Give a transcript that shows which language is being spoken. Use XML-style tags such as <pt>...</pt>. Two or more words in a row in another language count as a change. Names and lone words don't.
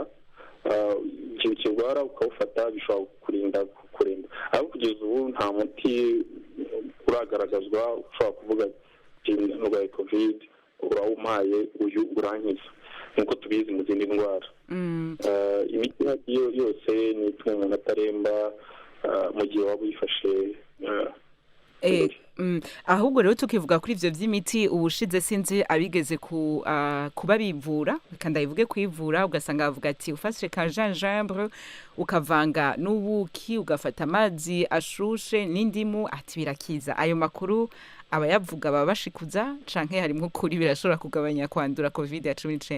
<rw>Igihe kirwara ukawufata bishobora kurinda kuremba, ariko kugeza ubu nta muti uragaragazwa ushobora kuvuga ati ndwaye covid urawumpaye uyu urankiza, nk'uko tubizi mu zindi ndwara. Imiti yose ni ituma umuntu ataremba mu gihe waba uyifashe</rw> <rn>ahubwo rero tukivuga kuri ivyo vy'imiti ubushize sinzi abigeze kuba bivura kandi bivuge kwivura ugasanga bavuga ati ufashe ka gingembre ukavanga n'ubuki ugafata amazi ashushe n'indimu ati birakiza ayo makuru abayavuga baba bashikuza canke harimwo kuri birashobora kugabanya kwandura covid ya 19</rn>